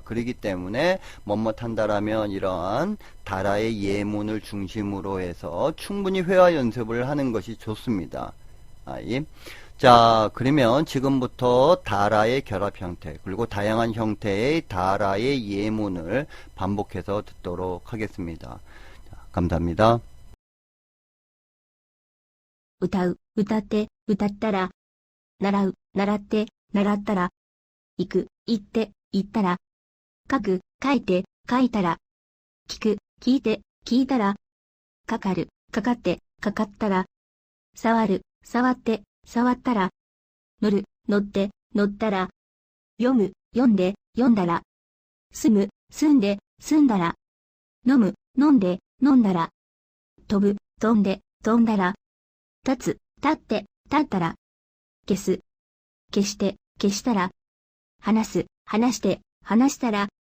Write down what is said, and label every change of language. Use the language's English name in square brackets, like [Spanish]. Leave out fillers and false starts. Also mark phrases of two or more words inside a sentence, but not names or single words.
[Korean] 그렇기 때문에, 뭐뭐한다라면 이러한 다라의 예문을 중심으로 해서 충분히 회화 연습을 하는 것이 좋습니다. 자, 그러면 지금부터 다라의 결합 형태, 그리고 다양한 형태의 다라의 예문을 반복해서 듣도록 하겠습니다. 자, 감사합니다. [Japanese] 歌う、歌って、歌ったら、習う、習って、習ったら、行く、行って、行ったら、書く、書いて、書いたら、聞く、聞いて、聞いたら、かかる、かかって、かかったら、触る、触って、触ったら、乗る、乗って、乗ったら、読む、読んで、読んだら、住む、住んで、住んだら、飲む、飲んで、飲んだら、飛ぶ、飛んで、飛んだら、立つ、立って、立ったら、消す、消して、消したら、話す、話して、話したら、